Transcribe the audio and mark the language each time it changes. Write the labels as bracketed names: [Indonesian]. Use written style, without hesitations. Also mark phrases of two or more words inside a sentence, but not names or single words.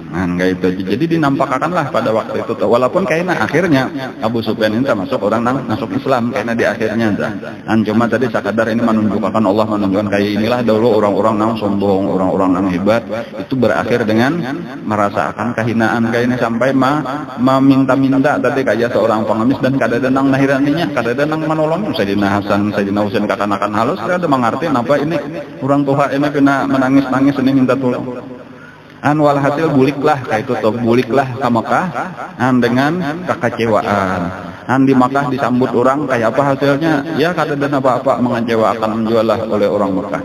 [Indonesian] Kayak itu aja. Jadi dinampakkanlah pada waktu itu, walaupun kayaknya akhirnya Abu Sufyan ini termasuk orang masuk Islam karena di akhirnya cuma tadi sekadar ini menunjukkan Allah menunjukkan kayak inilah dahulu orang-orang yang sombong, orang-orang yang hebat itu berakhir dengan merasakan kehinaan kayak ini sampai meminta-minta tadi kayak seorang pengemis dan [Banjar] kada nang nahiraninya, kada nang menolong [Indonesian] Sayyidina Hasan, Sayyidina Husain katakan halus, kada mengerti apa ini orang tua ini kena menangis-nangis ini minta tolong. [Banjar] Walhasil buliklah kayak itu tuh, buliklah ke Mekah dengan kekecewaan. [Indonesian] Di Mekah disambut orang kayak apa hasilnya? Ya kada ada apa-apa, mengecewakan menjualah oleh orang Mekah.